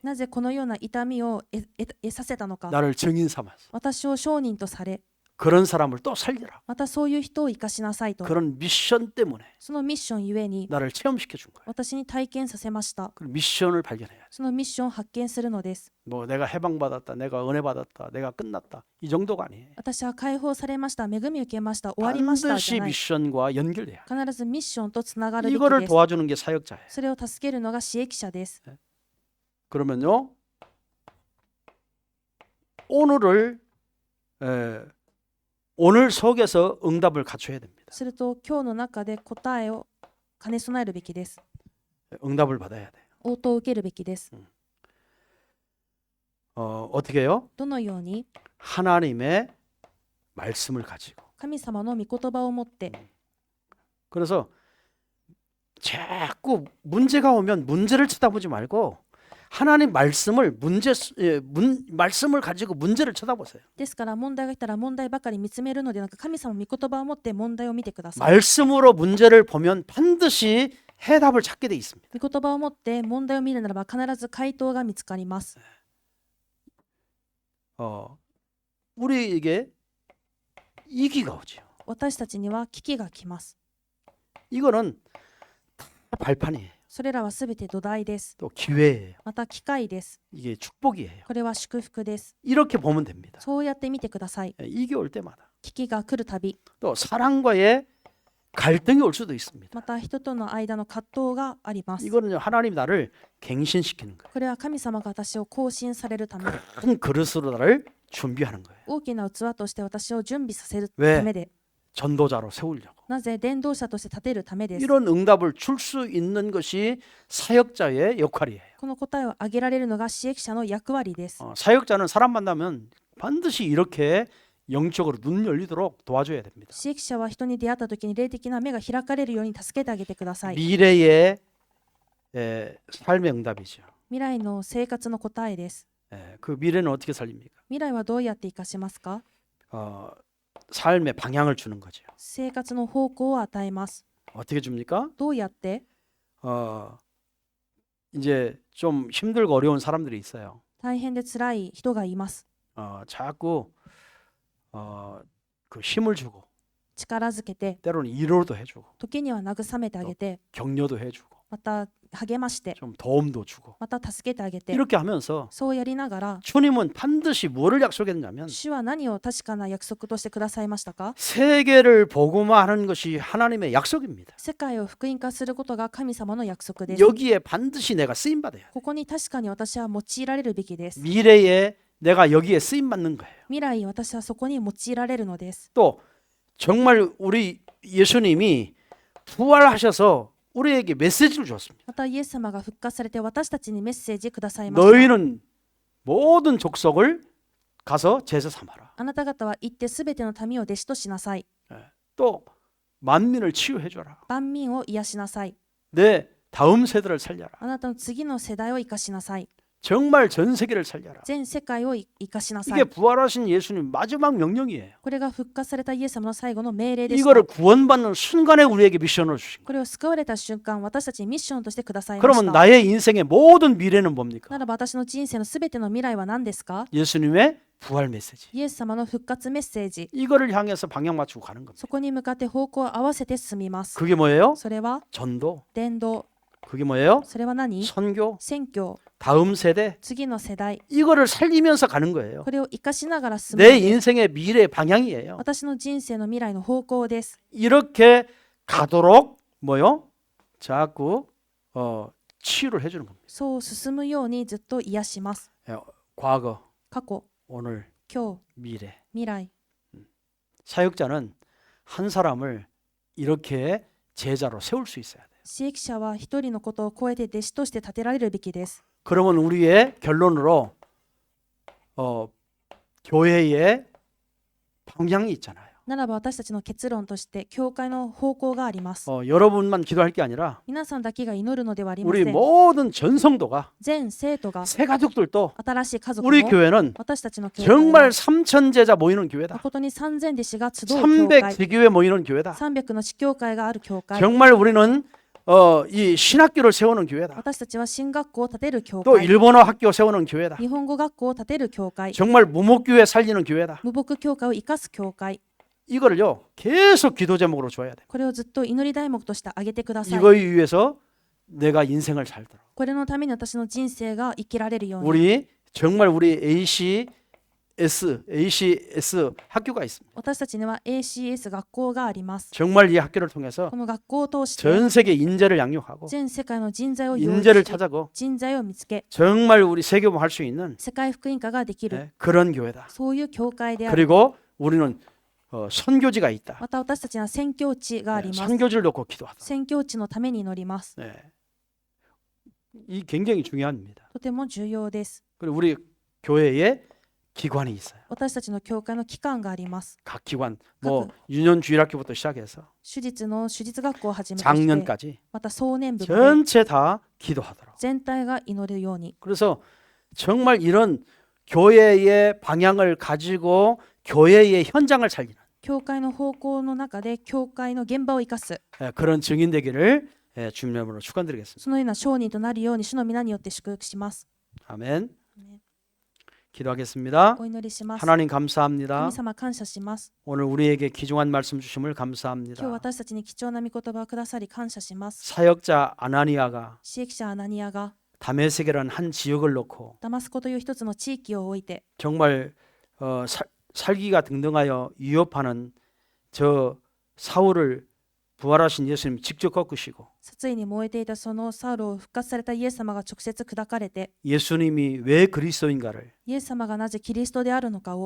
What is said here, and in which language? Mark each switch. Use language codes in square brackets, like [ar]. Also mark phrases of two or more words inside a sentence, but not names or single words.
[ja] なぜこのような痛みを得させたのか。 [ko] 나를 증인 삼아서 [ja] 私を証人とされ、 [ko] 그런 사람을 또 살리라. [ja] またそういう人を生かしなさいと。 [ko] 그런 미션 때문에 [ja] そのミッションゆえに [ko] 나를 체험시켜 준 거예요. [ja] 私に体験させました。 [ko] 그 미션을 발견해야 돼. [ja] そのミッションを発見するのです。 [ko] 뭐 내가 해방받았다, 내가 은혜 받았다, 내가 끝났다 이 정도가 아니에요. [ja] 私は解放されました、恵み受けました、終わりましたじ [ko] 반드시 [ja] ゃない。 [ko] 미션과 연결돼야 돼. [ja] 必ずミッションとつながるべき [ko] 이거를 [ja] です。 [ko] 도와주는 게 사역자예요. [ja] それを助けるのが使役者です。 [ko] 그러면요, 오늘을 오늘 속에서 응답을 갖춰야 됩니다. [ja] すると今日の中で答えを兼ね備えるべきです。 [ko] 응답을 받아야 돼요. [ja] 応答を受けるべきです。 [ko] 어떻게 해요? [ja] どのように [ko] 하나님의 말씀을 가지고. [ja] 神様の御言葉を持って、 [ko] 그래서 자꾸 문제가 오면 문제를 쳐다보지 말고 하나님 말씀을 말씀을 가지고 문제를 쳐다보세요. [ja] ですから問題が来たら問題ばかり見つめるのではなく、神様の御言葉を持って問題を見てください。 [ko] 말씀으로 문제를 보면 반드시 해답을 찾게 돼 있습니다. [ja] 御言葉を持って問題を見るならば必ず回答が見つかります。 [ko] 우리에게 위기가 오죠. [ja] 私たちには危機が来ます。 [ko] 이거는 다 발판이에요. [ja] それらはすべて土台です。 [ko] 또 기회예요. [ja] また機会です。 [ko] 이게 축복이에요. [ja] これは祝福です。 [ko] 이렇게 보면 됩니다. [ja] そうやって見てください。 [ko] 이게 올 때마다 [ja] 危機が来るたび、 [ko] 또 사랑과의 갈등이 올 수도 있습니다. [ja] また人との間の葛藤があります。 [ko] 이거는 하나님 나를 갱신시키는 거예요. [ja] これは神様が私を更新されるため、 [ko] 큰 그릇으로 나를 준비하는 거예요. [ja] 大きな器として私を準備させる [ko] 왜 [ja] ためで、 [ko] 전도자로 세우려고. [ja] なぜ伝道者として立てるためです。 [ko] 이런 응답을 줄 수 있는 것이 사역자의 역할이에요. [ja] この答えを挙げられるのが使役者の役割です。 [ko] 사역자는 사람 만나면 반드시 이렇게 영적으로 눈 열리도록 도와줘야 됩니다. [ja] 使役者は人に出会った時に霊的な目が開かれるように助けてあげてください。 [ko] 미래의 삶의 응답이죠. [ja] 未来の生活の答えです。 [ko] 그 미래는 어떻게 살립니까? [ja] 未来はどうやって生かしますか？ [ko] 삶의 방향을 주는 거죠. [ja] 生活の方向を与えます。 [ko] 어떻게 줍니까? [ja] どうやって？ [ko] 이제 좀 힘들고 어려운 사람들이 있어요. [ja] 大変で辛い人がいます。 [ko] 자꾸 그 힘을 주고 [ja] 力づけて、 [ko] 때로는 위로도 해주고 [ja] 時には慰めてあげて、 [ko] 격려도 해주고 [ja] また励まして、 [ko] 좀 도움도 주고 [ja] また助けてあげて、 [ko] 이렇게 하면서 [ja] そうやりながら、 [ko] 주님은 반드시 뭐를 약속했냐면 [ja] 主は何を確かな約束としてくださいましたか？ [ko] 세계를 복음화하는 것이 하나님의 약속입니다. [ja] 世界を福音化することが神様の約束です。 [ko] 여기에 반드시 내가 쓰임 받아야 돼. [ja] ここに確かに私は用いられるべきです。 [ko] 미래에 내가 여기에 쓰임 받는 거예요. [ja] 未来私はそこに用いられるのです。 [ko] 또 정말 우리 예수님이 부활하셔서 우리에게 메시지를 줬습니다. [ja] またイエス様が復活されて私たちにメッセージくださいました。 [ko] 너희는 모든 족속을 가서 제자 삼아라. [ja] あなた方は行ってすべての民を弟子としなさい。 [ko] 또 만민을 치유해 줘라. [ja] 万民を癒しなさい。 [ko] 내 다음 세대를 살려라. [ja] あなたの次の世代を生かしなさい。 [ko] 정말 전 세계를 살려라. [ja] 全世界を生かしなさ [ko] 이게 [ja] い。 [ko] 부활하신 예수님 마지막 명령이에요. [ja] これが復活されたイエス様の最後の命令です。 [ko] 이거를 구원받는 순간에 우리에게 미션을 주신 거예요. [ja] これを救われた瞬間、私たちにミッションとしてくださいまし [ko] 그러면 [ja] た。 [ko] 나의 인생의 모든 미래는 뭡니까? [ja] ならば私の人生のすべての未来は何ですか？ [ko] 예수님의 부활 메시지. [ja] イエス様の復活メッセージ。 [ko] 이거를 향해서 방향 맞추고 가는 겁니다. [ja] そこに向かって方向を合わせて進みます。 [ko] 그게 뭐예요? [ja] それは [ko] 전도, [ja] 伝道、 [ko] 그게 뭐예요? [ja] それは何？ [ko] 선교, [ja] 宣教、 [ko] 다음 세대 [ja] 次の世代、 [ko] 이거를 살리면서 가는 거예요. [ja] これを生かしながら進む [ko] 내 [ja] ので、 [ko] 인생의 미래 방향이에요. [ja] 私の人生の未来の方向です。 [ko] 이렇게 가도록 뭐요? 자꾸 치유를 해주는 겁니다. [ja] そう進むようにずっと癒します。 [ko] 과거, [ja] 過去、 [ko] 오늘, [ja] 今日、 [ko] 미래. [ja] 未来。 [ko] 사역자는 한 사람을 이렇게 제자로 세울 수 있어야 돼요. [ja] 使役者は一人のことを超えて弟子として立てられるべきです。 [ko] 그러면 우리의 결론으로 교회의 방향이 있잖아요. [ja] ならば私たちの結論として教会の方向があります。 [ko] 여러분만 기도할 게 아니라 [ja] 皆さんだけが祈るのではありま [ko] 우리 [ja] せん。 [ko] 모든 전성도가 [ja] 全生徒が [ko] 새 가족들도 [ja] 新しい家族 [ko] 우리 [ja] も [ko] 교회는 [ja] 私たちの教会は [ko] 정말 3천 제자 모이는 교회다. [ja] 誠に3000弟子が集う教 300 会、 [ko] 대교회 모이는 교회다. [ja] 300 の地教会がある教会、 [ko] 정말 우리는 이 신학교를 세우는 교회다. [ja] 私たちは進学校を建てる教 [ko] 또 [ja] 会、 [ko] 일본어 학교 세우는 교회다. [ja] 日本語学校を建てる教会、 [ko] 정말 무목교회 살리는 교회다. [ja] 無牧教会を生かす教会、 [ko] 이거를요 계속 기도 제목으로 줘야 돼. [ja] これをずっと祈り題目として挙げてください。 [ko] 이거에 위해서 내가 인생을 살도록. [ja] これのために私の人生が生きられるように、 [ko] 우리 정말 우리 ACS 학교가 있습니다. [ja] 私たちには ACS 学校があります。 [ko] 정말 이 학교를 통해서 [ja] この学校を通して [ko] 전 세계 인재를 양육하고 [ja] 全世界の人材を養育 [ko] 인재를 [ja] し、 [ko] 찾아고 [ja] 人材を見つけ、 [ko] 정말 우리 세계봉 할 수 있는 [ja] 世界福音化ができる、 [ko] 그런 교회다. [ja] そういう教会である。 [ko] 그리고 우리는 선교지가 있다. [ja] また私たちには宣教地があります。 [ko] 선교지를 놓고 기도하다. [ja] 宣教地のために祈ります。 [ko] 이 굉장히 중요합니다. [ja] とても重要です。 [ko] 그리고 우리 교회에 기관이 있어요. [ja] 私たちの教会の機関があります。 [ko] 각 기관, 뭐 유년주일학교부터 시작해서 [ja] 手術の手術学校をはじめとして、 [ko] 작년까지 [ja] また壮年部まで [ko] 전체 다 기도하더라고. [ja] 全体が祈るように。 [ko] 그래서 정말 이런 교회의 방향을 가지고 교회의 현장을 살리는 [ja] 教会の方向の中で教会の現場を生かす、 [ko] 그런 증인 되기를 주님 이름으로 축원드리겠습니다. [ja] そのような証人となるように主の皆によって祝福します。 [ko] 아멘. 기도하겠습니다. [ja] お祈りします。 [ko] 하나님 감사합니다. [ja] 神様感謝します。 [ko] 오늘 우리에게 귀중한 말씀 주심을 [ja] 今日 [ko] 감사합니다. [ja] 私たちに貴重な御言葉をくださり感謝します。 [ko] 사역자 아나니아가 [ja] 使役者アナニアが [ko] 다메섹이라는 한 지역을 놓고 [ja] ダマスコという一つの地域を置いて、 [ko] 정말 살기가 등등하여 위협하는 저 사울을 부활하신 예수님 직접 꺾으시고 [ja] 殺意に燃えていたそのサウルを復活されたイエス様が直接砕かれて、 [ko] 예수님이 왜 그리스도인가를 [ja] イエス様がなぜキリストであるのかを